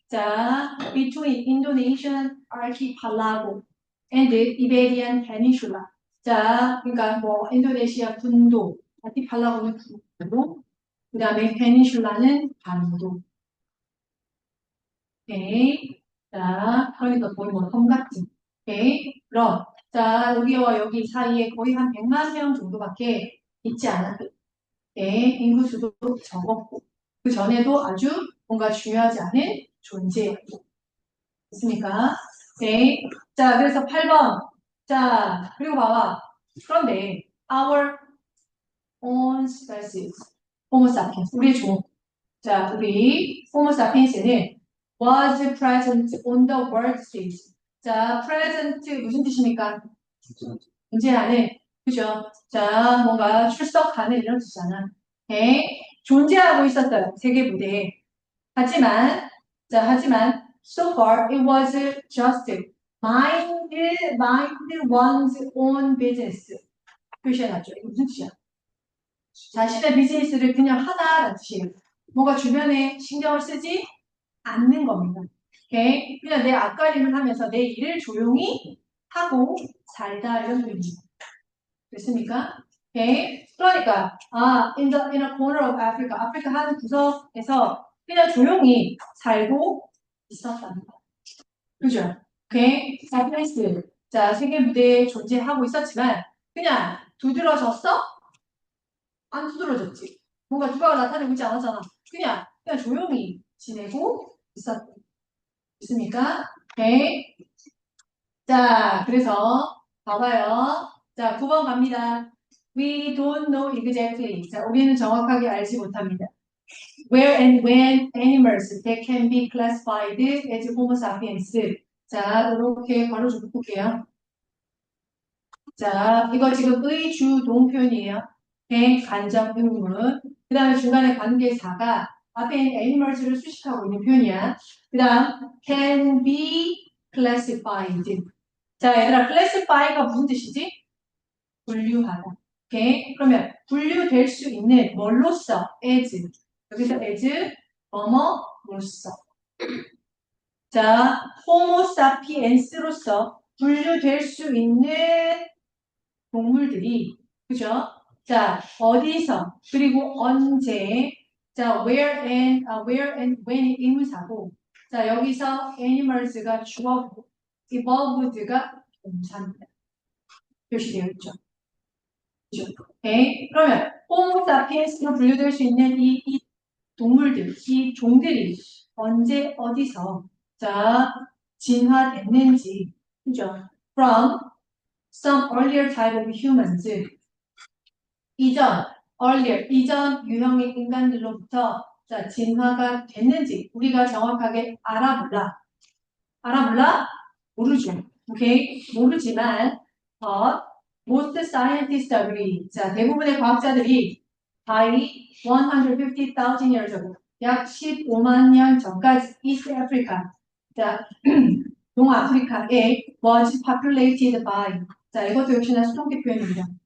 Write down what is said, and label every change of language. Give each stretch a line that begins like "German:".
English: 자, between Indonesian archipelago and the Iberian Peninsula.
Korean: 자, 그러니까 뭐 인도네시아 군도, 아티팔라고는 군도, 그 다음에 페닌슐라는 반도. 오케이. 자, 그러니까 거의 뭐 섬같지. 오케이. 그럼 자, 여기와 여기 사이에 거의 한 100만 명 정도밖에 있지 않아. 오케이. 인구수도 적었고 그 전에도 아주 뭔가 중요하지 않은 존재였고. 됐습니까? 오케이. 자, 그래서 8번. 자, 그리고 봐봐. 그런데
English: our own species, Homo sapiens,
Korean: 우리의 종.
English: 자,
Korean: 우리
English: Homo sapiens는 was present on the world stage.
Korean: 자, present 무슨 뜻입니까? 존재하는, 그죠? 자, 뭔가 출석하는 이런 뜻이잖아. 오케이? 존재하고 있었어요. 세계 무대에. 하지만
English: so far it was just mind one's own business.
Korean: 표시해놨죠. 이거 무슨 뜻이야? 자신의 비즈니스를 그냥 하다라는 뜻이에요. 뭔가 주변에 신경을 쓰지 않는 겁니다. 오케이? 그냥 내 앞가림을 하면서 내 일을 조용히 하고 살다 이런 의미입니다. 됐습니까? 오케이? 그러니까
English: in a corner of Africa,
Korean: 아프리카 한 구석에서 그냥 조용히 살고 있었답니다. 그죠? 오케이? 사피엔스. 자, 세계 무대에 존재하고 있었지만 그냥 두드러졌어? 안 두드러졌지. 뭔가 누가 나타내고 있지 않았잖아. 그냥 조용히 지내고 있습니까? 오케이. 자, 그래서 봐봐요.
English: 자,
Korean: 9번 갑니다.
English: We don't know exactly.
Korean: 자, 우리는 정확하게 알지 못합니다.
English: Where and when animals that can be classified as Homo sapiens.
Korean: 자, 이렇게 바로 좀 볼게요. 자, 이거 지금 의주동 표현이에요. 간접 의문. 그 다음에 중간에 관계사가 앞에 있는 animals를 수식하고 있는 표현이야. 그 다음 can be classified. 자, 얘들아, classify가 무슨 뜻이지? 분류하다. 오케이? 그러면 분류될 수 있는 뭘로써? as. 여기서 as 뭐뭐로써. 자, homo sapiens로서 분류될 수 있는 동물들이, 그죠? 자, 어디서, 그리고 언제, 자,
English: where and when
Korean: 이 의문사고, 자, 여기서 animals가 주어고, evolved가 동사입니다. 표시되어 있죠. 그죠? 오케이? 그러면, 호모 사피엔스로 분류될 수 있는 이 동물들, 이 종들이 언제, 어디서, 자, 진화됐는지, 그죠?
English: From some earlier type of humans,
Korean: 이전 유형의 인간들로부터 자, 진화가 됐는지 우리가 정확하게 알아볼라? 모르죠. 오케이? 모르지만,
English: most scientists agree.
Korean: 자, 대부분의 과학자들이
English: by 150,000 years ago,
Korean: 약 15만 년 전까지
English: East Africa,
Korean: 자, 동아프리카에
English: was populated by,
Korean: 자, 이것도 역시나 수동태 표현입니다.